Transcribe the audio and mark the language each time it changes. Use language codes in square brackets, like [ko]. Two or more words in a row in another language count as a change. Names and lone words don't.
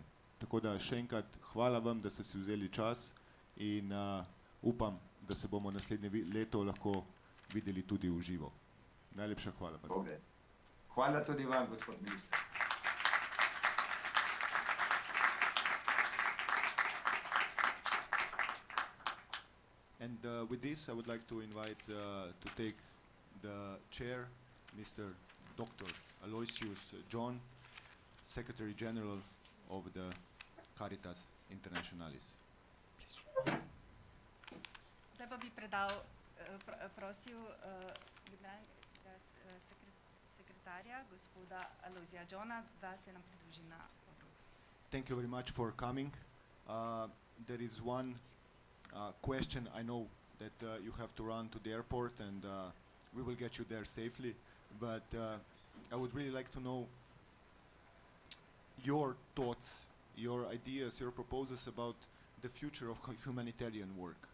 [sl] Tako da še enkrat hvala vam, da ste si vzeli čas in upam, da se bomo naslednje leto lahko videli tudi v živo. Najlepša hvala. Okay. Hvala tudi vam, gospod minister. [en] And with this, I would like to invite to take the chair, Mr. Dr. Aloysius John, Secretary General of the Caritas Internationalis. [sl] Zdaj pa bi prosil sekretarja, gospoda Aloysia Johna, da se nam pridruži na odru. [en] Thank you very much for coming. There is one question. I know that you have to run to the airport and we will get you there safely, but I would really like to know your thoughts, your ideas, your proposals about the future of humanitarian work.